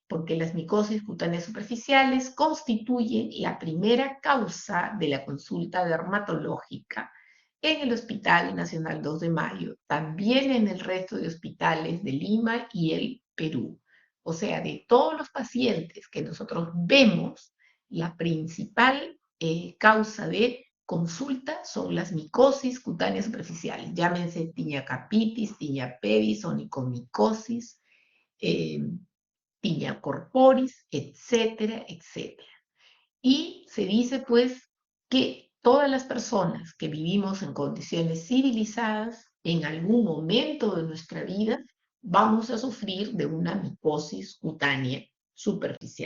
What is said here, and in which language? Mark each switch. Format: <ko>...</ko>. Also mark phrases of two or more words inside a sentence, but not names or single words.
<es>Porque las micosis cutáneas superficiales constituyen la primera causa de la consulta dermatológica en el Hospital Nacional 2 de Mayo, también en el resto de hospitales de Lima y el Perú. O sea, de todos los pacientes que nosotros vemos, la principal causa de consulta son las micosis cutáneas superficiales, llámense</es> <la>tinea capitis, tinea pedis,</la> <es>onicomicosis,</es> <la>tinea corporis,</la> <es>etcétera, etcétera. Y se dice pues que todas las personas que vivimos en condiciones civilizadas, en algún momento de nuestra vida, vamos a sufrir de una micosis cutánea superficial.</es>